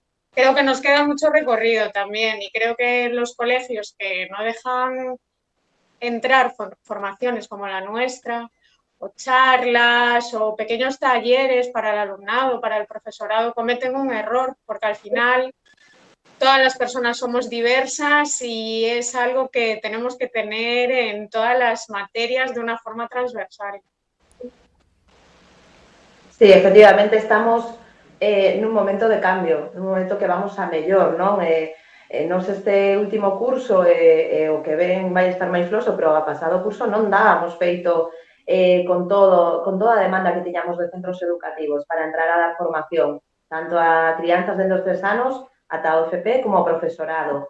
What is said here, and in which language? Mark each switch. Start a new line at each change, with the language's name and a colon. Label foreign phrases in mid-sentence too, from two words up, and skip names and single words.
Spanish: Creo que nos queda mucho recorrido también, y creo que los colegios que no dejan entrar formaciones como la nuestra, o charlas, o pequeños talleres para el alumnado, para el profesorado, cometen un error, porque al final todas las personas somos diversas y es algo que tenemos que tener en todas las materias de una forma transversal.
Galician: Sí, efectivamente estamos nun momento de cambio, nun momento que vamos a mellor, non? Nos este último curso o que ven vai estar máis floso, pero a pasado curso non dábamos feito con toda a demanda que tiñamos de centros educativos para entrar a dar formación, tanto a crianzas de 2-3 anos ata o FP como ao profesorado.